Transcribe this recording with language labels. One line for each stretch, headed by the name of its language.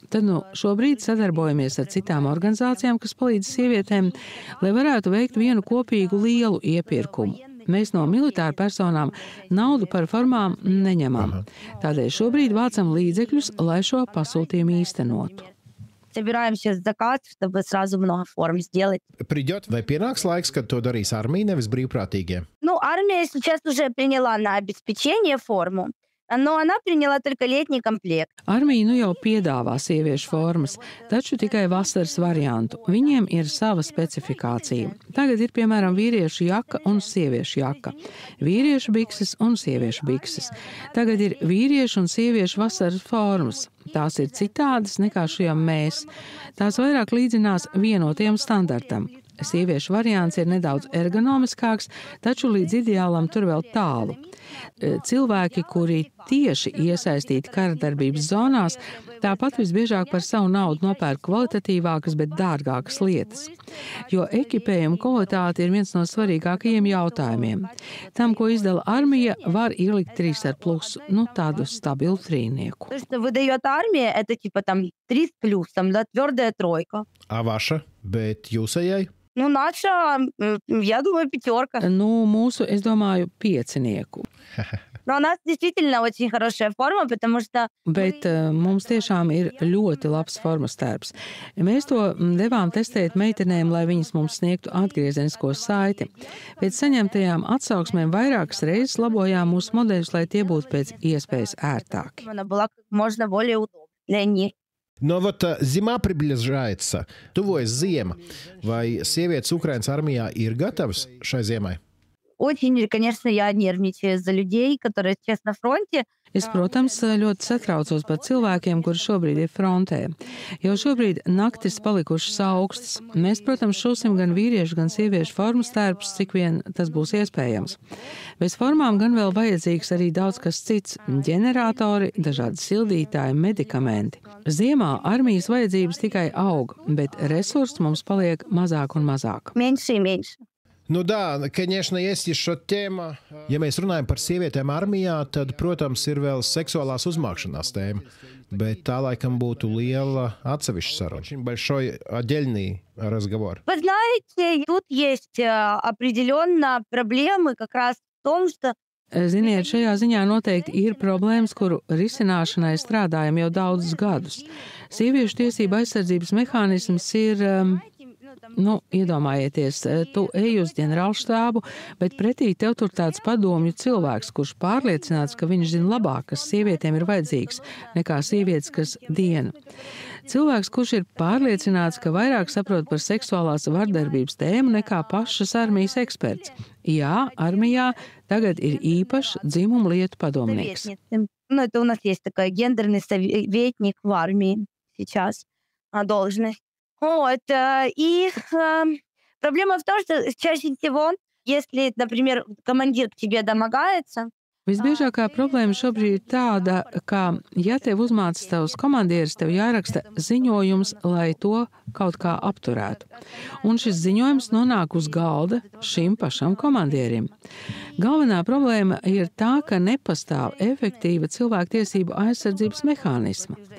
Latvian: Tad šobrīd sadarbojamies ar citām organizācijām, kas palīdz sievietēm, lai varētu veikt vienu kopīgu lielu iepirkumu. Mēs no militāru personām naudu par formām neņemam. Tādēļ šobrīd vācam līdzekļus, lai šo pasūtījumu īstenotu.
Russian: Собираем сейчас заказ, чтобы сразу много форм сделать. Придет,
Latvian: vai pienāks laiks, kad to darīs armija, nevis brīvprātīgie?
Russian: Армия сейчас уже приняла на обеспечение форму, но она приняла только летний комплект.
Latvian: Armija jau piedāvā sieviešu formas, taču tikai vasaras variantu. Viņiem ir sava specifikācija. Tagad ir, piemēram, vīriešu jaka un sieviešu jaka, vīriešu bikses un sieviešu bikses. Tagad ir vīriešu un sieviešu vasaras formas. Tās ir citādas nekā šajām mēs. Tās vairāk līdzinās vienotiem standartam. Sieviešu variants ir nedaudz ergonomiskāks, taču līdz ideālam tur vēl tālu. Cilvēki, kuri tieši iesaistīti karadarbības zonās, tāpat visbiežāk par savu naudu nopērk kvalitatīvākas, bet dārgākas lietas. Jo ekipējuma kvalitāte ir viens no svarīgākajiem jautājumiem. Tam, ko izdala armija, var ielikt 3+, tādu stabilu trīnieku.
Russian: То, что выдает армия, это типа там 3 с плюсом, да, твердая тройка. A vaša,
Latvian: bet jūsējai?
Russian: Наша, я думаю, 5.
Latvian: Mūsu, es domāju, 5.
Russian: Но у нас действительно очень хорошая форма, потому что...
Latvian: Bet mums tiešām ir ļoti labs formas tērps. Mēs to devām testēt meitenēm, lai viņas mums sniegtu atgriezenisko saiti. Pēc saņemtajām atsauksmēm vairākas reizes labojām mūsu modeļus, lai tie būtu pēc iespējas ērtāki.
Russian: Она была как можно более удобна для них.
Latvian: No,
Russian: zima приближается,
Latvian: tuvojas ziema. Vai sievietes Ukrainas armijā ir gatavas šai ziemai?
Russian: Очень, конечно, я нервничаю за людей, которые сейчас на фронте.
Latvian: Es, protams, ļoti satraucos par cilvēkiem, kuri šobrīd ir frontē. Jau šobrīd naktis palikušas augstas. Mēs, protams, šūsim gan vīriešu, gan sieviešu formas tērpus, cik vien tas būs iespējams. Bez formām gan vēl vajadzīgs arī daudz kas cits - ģeneratori, dažādi sildītāji, medikamenti. Ziemā armijas vajadzības tikai aug, bet resursi mums paliek mazāk un mazāk.
Russian: Меньше и меньше. Nu, да, конечно, есть еще тема.
Latvian: Ja mēs runājam par sievietēm armijā, tad, protams, ir vēl seksuālās uzmākšanās tēma. Bet tā laikam būtu liela atsevišķa saruna.
Russian: Очень большой отдельный разговор. Вы знаете, тут есть определенно проблемы как раз в том, что
Latvian: Ziniet, šajā ziņā noteikti ir problēmas, kuru risināšanai strādājam jau daudzus gadus. Sieviešu tiesība aizsardzības mehānisms ir, iedomājieties, tu ej uz ģenerālštābu, bet pretī tev tur tāds padomju cilvēks, kurš pārliecināts, ka viņš zina labāk, kas sievietēm ir vajadzīgs, nekā sievietes, kas diena. Cilvēks, kurš ir pārliecināts, ka vairāk saprot par seksuālās vardarbības tēmu nekā pašas armijas eksperts. Jā, armijā tagad ir īpašs dzimumu lietu padomnieks.
Russian: Это у нас есть такой гендерный советник в армии сейчас, должность. И проблема в том, что чаще всего, если, например, командир к тебе домогается,
Latvian: Visbiežākā problēma šobrīd ir tāda, ka, ja tev uzmāca tavs komandieris, tev jāraksta ziņojums, lai to kaut kā apturētu. Un šis ziņojums nonāk uz galda šim pašam komandierim. Galvenā problēma ir tā, ka nepastāv efektīva cilvēktiesību aizsardzības mehānisma.